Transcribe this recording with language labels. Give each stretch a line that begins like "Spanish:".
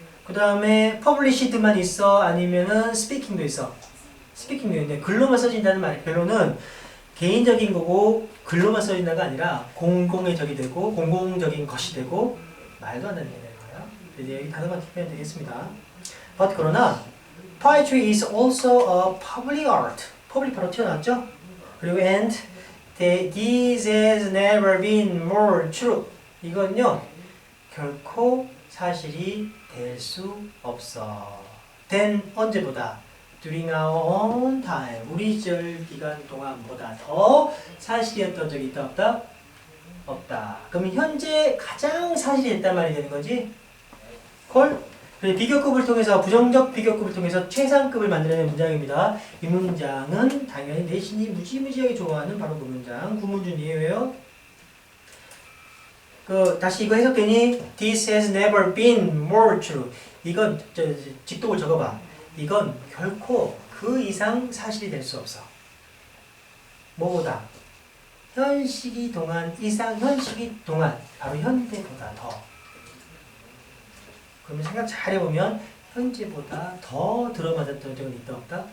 Korean: 그 다음에 published만 있어? 아니면은 speaking도 있어? speaking도 있는데 글로만 써진다는 말, 결론은 개인적인 거고 글로만 써진다가 아니라 공공의 적이 되고 공공적인 것이 되고 말도 안 되는 게 되는 거예요. 이제 여기 단어만 tip하면 되겠습니다.
English: But
Korean: 그러나
English: poetry is also a public art. public
Korean: 바로 튀어나왔죠? 그리고
English: and This has never been more true.
Korean: 이건요 결코 사실이 될 수 없어.
English: than
Korean: 언제보다
English: during our own time.
Korean: 우리 시절 기간 동안보다 더 사실이었던 적이 있다 없다? 없다. 그러면 현재 가장 사실이 됐단 말이 되는 거지? 콜? 그래서 비교급을 통해서 부정적 비교급을 통해서 최상급을 만들어낸 문장입니다. 이 문장은 당연히 내신이 무지무지하게 좋아하는 바로 그 문장. 구문준이에요. 다시 이거 해석되니?
English: This has never been more true.
Korean: 이건 직독을 적어봐. 이건 결코 그 이상 사실이 될 수 없어. 뭐보다? 현 시기 동안 이상 현 시기 동안 바로 현대보다 더. 그러면 생각 잘 해보면 현재보다 더 들어맞았던 적은 있다 없다?